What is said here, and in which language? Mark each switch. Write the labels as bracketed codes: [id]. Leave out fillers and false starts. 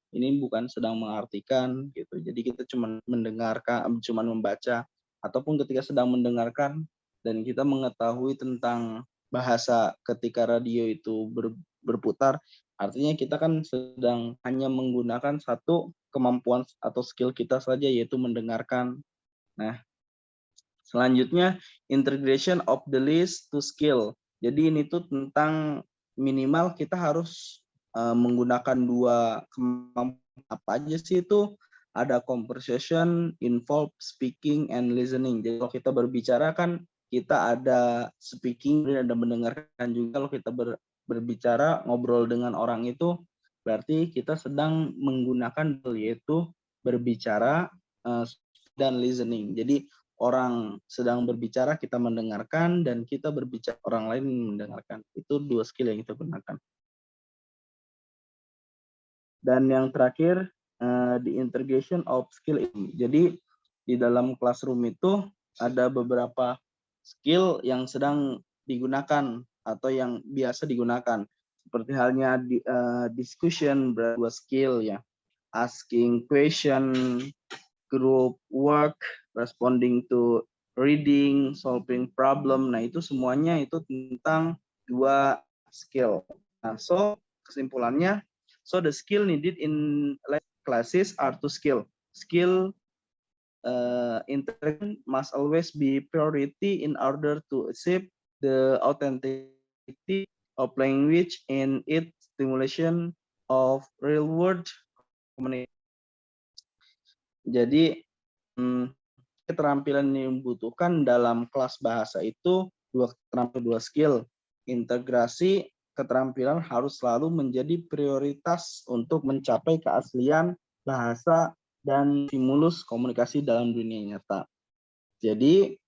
[id] Ini bukan sedang mengartikan gitu. Jadi kita cuma mendengarkan, cuma membaca, ataupun ketika sedang mendengarkan dan kita mengetahui tentang bahasa ketika radio itu berputar, artinya kita kan sedang hanya menggunakan satu kemampuan atau skill kita saja, yaitu mendengarkan. Nah, selanjutnya [en] integration of the list to skill. [id] Jadi ini tuh tentang minimal kita harus menggunakan dua kemampuan. Apa aja sih itu? Ada [en] conversation, involve speaking and listening. [id] Jadi kalau kita berbicara kan kita ada speaking dan ada mendengarkan juga. Kalau kita berbicara, ngobrol dengan orang itu berarti kita sedang menggunakan, yaitu berbicara dan listening. Jadi orang sedang berbicara, kita mendengarkan, dan kita berbicara, orang lain mendengarkan. Itu dua skill yang kita gunakan. Dan yang terakhir, [en] the integration of skill. [id] Jadi di dalam classroom itu ada beberapa skill yang sedang digunakan atau yang biasa digunakan. Seperti halnya discussion, dua skill ya. [en] Asking question, group work, responding to reading, solving problem. [id] Nah, itu semuanya itu tentang dua skill. Nah, so kesimpulannya, [en] so the skill needed in classes are two skill. Skill interaction must always be priority in order to achieve the authenticity of language in its stimulation of real world communication. [id] Jadi keterampilan yang dibutuhkan dalam kelas bahasa itu dua skill. Integrasi keterampilan harus selalu menjadi prioritas untuk mencapai keaslian bahasa dan stimulus komunikasi dalam dunia nyata. Jadi